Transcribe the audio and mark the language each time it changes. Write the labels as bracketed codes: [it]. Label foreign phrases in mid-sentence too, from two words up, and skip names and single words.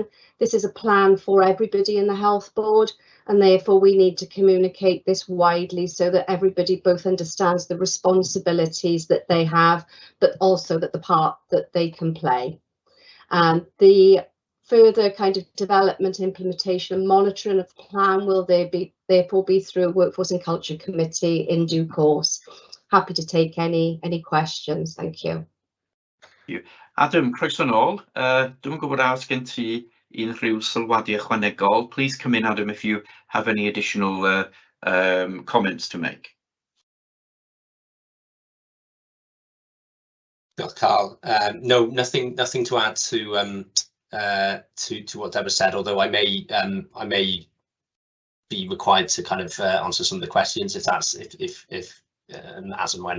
[en] This is a plan for everybody in the Health Board, and therefore we need to communicate this widely so that everybody both understands the responsibilities that they have, but also that the part that they can play. The further kind of development, implementation and monitoring of the plan will therefore be through a Workforce and Culture Committee in due course. Happy to take any questions. Thank you. Thank you. Adam, [cy] croeso nôl. Dwi'm yn gwybod os gen ti unrhyw sylwadi ychwanegol. [en] Please come in, Adam, if you have any additional comments to make. [cy] Diolch, Carl. [en] No, nothing to add to what Deborah said. Although I may be required to kind of answer some of the questions if as and when.